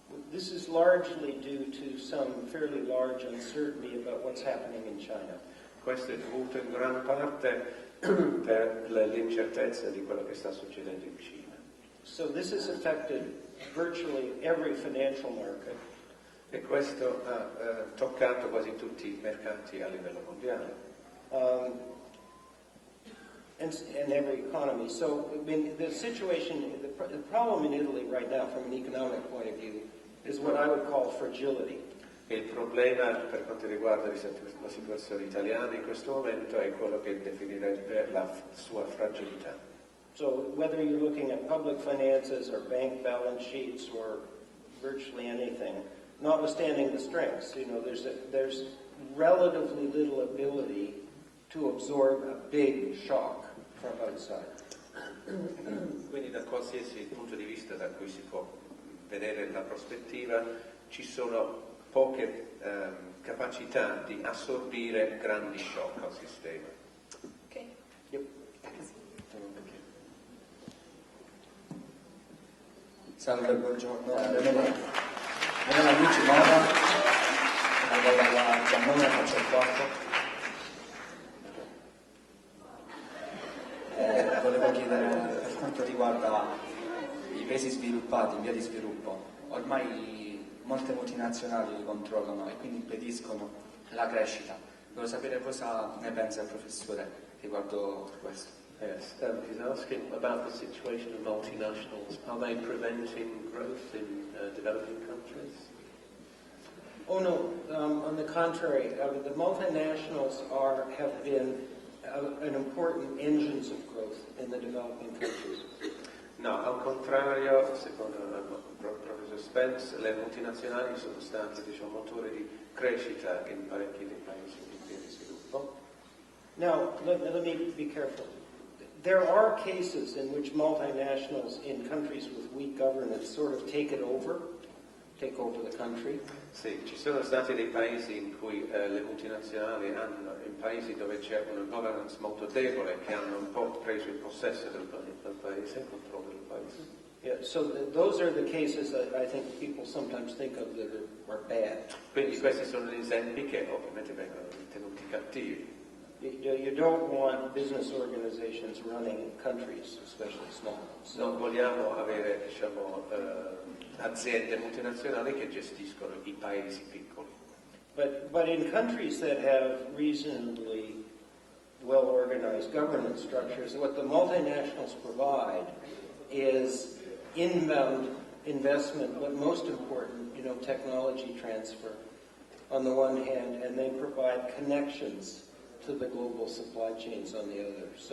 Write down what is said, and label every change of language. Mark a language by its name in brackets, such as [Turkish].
[English] This is largely due to some fairly large uncertainty about what's happening in China. [Italian] Questo è dovuto in gran parte per l'incertezza di quello che sta succedendo in Cina. [English] So this has affected virtually every financial market. [Italian] E questo ha toccato quasi tutti i mercati a livello mondiale. [English] And every economy. So, I mean, the situation, the problem in Italy right now, from an economic point of view, is what I would call fragility. [Italian] Il problema per quanto riguarda la situazione italiana in questo momento è quello che definirebbe la sua fragilità. [English] So, whether you're looking at public finances or bank balance sheets or virtually anything, notwithstanding the strengths. You know, there's relatively little ability to absorb a big shock from outside. [Italian] Quindi da qualsiasi punto di vista da cui si può vedere la prospettiva ci sono poche capacità di assorbire grandi shock al sistema. Ok. Yep. Salve, buongiorno. Mi chiamo Luigi Mora, lavoro alla Giordano, faccio il quarto. Volevo chiedere, per quanto riguarda i paesi sviluppati, in via di sviluppo, ormai molte multinazionali li controllano e quindi impediscono la crescita. Volevo sapere cosa ne pensa il professore riguardo questo. [English] Yes, he's asking about the situation of multinationals. Are they preventing growth in developing countries? Oh no, on the contrary, the multinationals have been an important engines of growth in the developing countries. [Italian] No, al contrario, secondo il professor Spence, le multinazionali sono state, diciamo, motori di crescita in parecchi dei paesi in via di sviluppo. [English] Now, let me be careful. There are cases in which multinationals in countries with weak governance sort of take over the country. [Italian] Sì, ci sono stati dei paesi in cui le multinazionali in paesi dove c'è una governance molto debole, che hanno un po' preso il possesso del paese, il controllo del paese. [English] Yeah, so those are the cases that I think people sometimes think of that are bad. [Italian] Quindi questi sono gli esempi che ovviamente vengono ritenuti cattivi. [English] You don't want business organizations running countries, especially small ones. [Italian] Non vogliamo avere, diciamo, aziende multinazionali che gestiscono i paesi piccoli. [English] But in countries that have reasonably well-organized governance structures, what the multinationals provide is inbound investment, but most important, technology transfer on the one hand, and they provide connections to the global supply chains on the other.